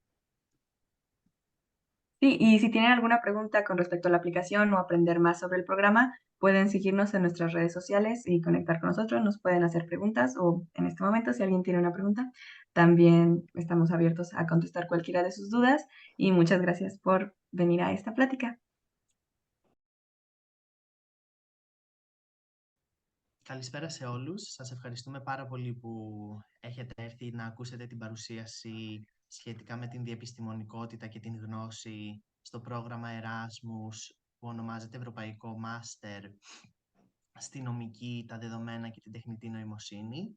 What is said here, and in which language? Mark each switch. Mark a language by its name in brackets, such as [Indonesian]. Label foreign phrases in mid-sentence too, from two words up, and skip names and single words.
[Spanish] Sí, y si tienen alguna pregunta con respecto a la aplicación o aprender más sobre el programa, pueden seguirnos en nuestras redes sociales y conectar con nosotros. Nos pueden hacer preguntas o en este momento, si alguien tiene una pregunta, también estamos abiertos a contestar cualquiera de sus dudas y muchas gracias por venir a esta plática. [Greek] Καλησπέρα σε όλους. Σας ευχαριστούμε πάρα πολύ που έχετε έρθει να ακούσετε την παρουσίαση σχετικά με την διεπιστημονικότητα και την γνώση στο πρόγραμμα Erasmus που ονομάζεται Ευρωπαϊκό Μάστερ στη νομική, τα δεδομένα και την τεχνητή νοημοσύνη.